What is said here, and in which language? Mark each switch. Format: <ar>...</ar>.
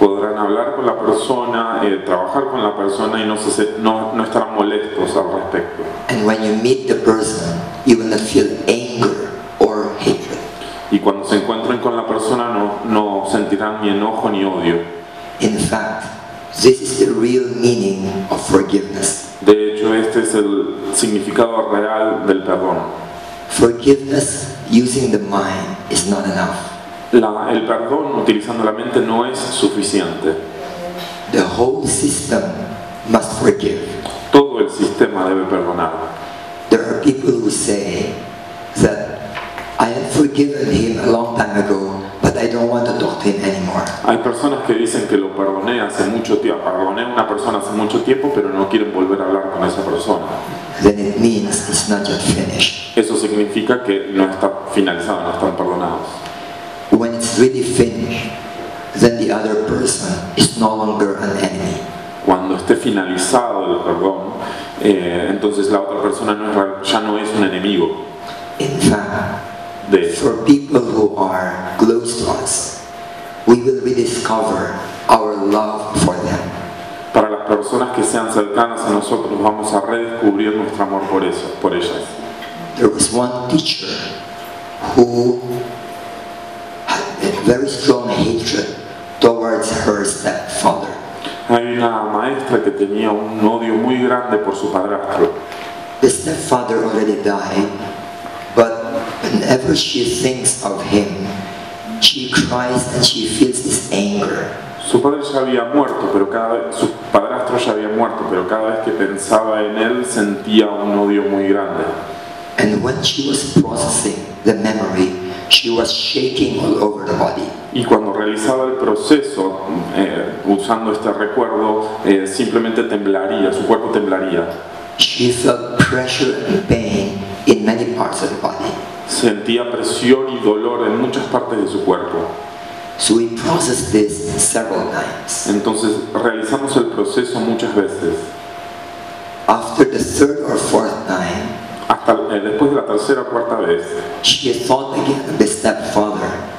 <es>Podrán hablar con la persona, trabajar con la persona y no estarán molestos al respecto.</es> <en>And when you meet the person, you will not feel anger or hatred.</en> <es>Y cuando se encuentren con la persona no sentirán ni enojo ni odio.</es> <en>In fact, this is the real meaning of forgiveness.</en> <es>De hecho, este es el significado real del perdón.</es> <en>Forgiveness using the mind is not enough.</en> <es>El perdón utilizando la mente no es suficiente.</es> <en>The whole system must forgive.</en> <es>Todo el sistema debe perdonar.</es> <en>There are people who say that I have forgiven him a long time ago, but I don't want to talk to him anymore.</en> <es>Hay personas que dicen que lo perdoné hace mucho tiempo, perdoné a una persona hace mucho tiempo, pero no quieren volver a hablar con esa persona.</es> <en>Then it means it's not yet finished.</en> <es>Eso significa que no está finalizado, no están perdonados.</es> <en>When it's really finished, then the other person is no longer an enemy.</en> <es>Cuando esté finalizado el perdón, entonces la otra persona ya no es un enemigo.</es> <en>In fact, for people who are close to us, we will rediscover our love for them.</en> <es>Para las personas que sean cercanas a nosotros, vamos a redescubrir nuestro amor por ellas.</es> <en>There was one teacher who had a very strong hatred towards her stepfather.</en> <es>Hay una maestra que tenía un odio muy grande por su padrastro.</es> <en>The stepfather already died, but whenever she thinks of him, she cries and she feels this anger.</en> <es>Su padre ya había muerto, su padrastro ya había muerto, pero cada vez que pensaba en él sentía un odio muy grande.</es> <en>And when she was processing the memory, she was shaking all over the body.</en> <es>Y cuando realizaba el proceso, usando este recuerdo, simplemente temblaría, su cuerpo temblaría.</es> <en>She felt pressure and pain in many parts of the body.</en> <es>Sentía presión y dolor en muchas partes de su cuerpo.</es> <en>So we processed this several times.</en> <es>Entonces realizamos el proceso muchas veces.</es> <en>After the third or fourth time,</en> <es>hasta después de la tercera o cuarta vez,</es> <en>she thought again of the stepfather.</en>